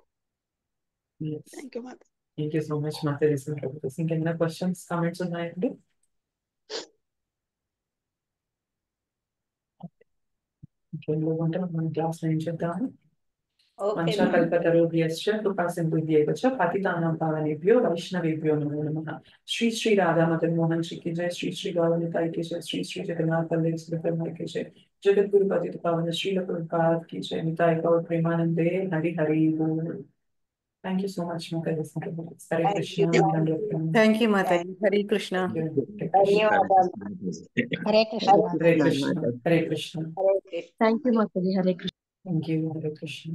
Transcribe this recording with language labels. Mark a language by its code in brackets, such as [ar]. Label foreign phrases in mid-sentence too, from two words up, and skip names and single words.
[en] Thank you Mataji. thank you so much [te] మాతాజీ. ఇంకేమైనా [en] questions comments [te] ఉన్నాయండి? ఇంకేం లేకుంటే మనం క్లాస్ లో ఏం చేద్దాము. ఓకే [sa] वंशकल्पतरुभ्यश्च कृपासिन्धुभ्येवच पतितानां पावनेभ्यो वैष्णवेभ्यो नमो नमः. [hi] శ్రీ శ్రీ రాధా మదన్ మోహన్ శ్రీ की जय, श्री श्री गौरनिताई की जय, श्री श्री जगन्नाथ बलदेव सुभद्रा की जय, जगत गुरु पतित पावन श्रील प्रभुपाद की जय, निताय गौर प्रेमानंदे हरि हरि बोल. [en] Thank you so much, Mataji. Hare Thank Krishna. you. Thank you Mataji. Hare Krishna. [te] ధన్యవాదాలు. హరే కృష్ణ [en] Hare Krishna. Hare Krishna. [te] హరే కృష్ణ. [en] Thank you Mataji. Hare Krishna. Thank you. Hare Krishna.